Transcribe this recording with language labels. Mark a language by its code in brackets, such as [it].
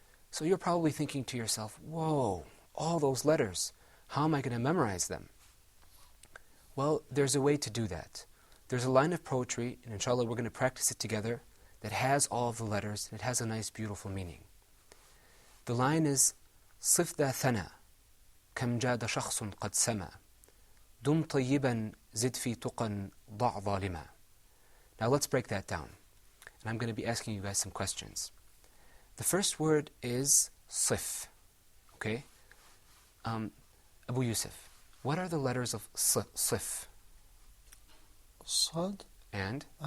[en] So you're probably thinking to yourself, whoa, all those letters, how am I going to memorize them? Well, there's a way to do that. There's a line of poetry, and inshallah we're going to practice it together, that has all of the letters, and it has a nice, beautiful meaning. The line is, [ar] صف ذا ثنا كم جاد شخص قد سما دم طيبا زد في تقى ضع ظالما. [en] Now let's break that down. And I'm going to be asking you guys some questions. The first word is صف. Okay? Abu Yusuf, what are the letters of صف? Sad and